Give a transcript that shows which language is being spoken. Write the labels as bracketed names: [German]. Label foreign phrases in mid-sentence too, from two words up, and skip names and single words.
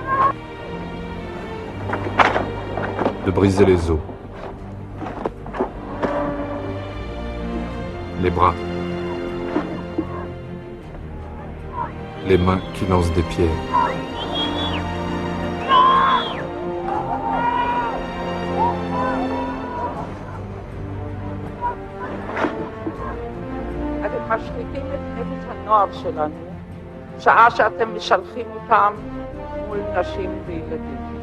[French] de briser les os, les bras, les mains qui lancent des pierres. [Hebrew] משחיתים את נפש הנוער שלנו, שעה שאתם משלחים אותם מול נשים וילדים.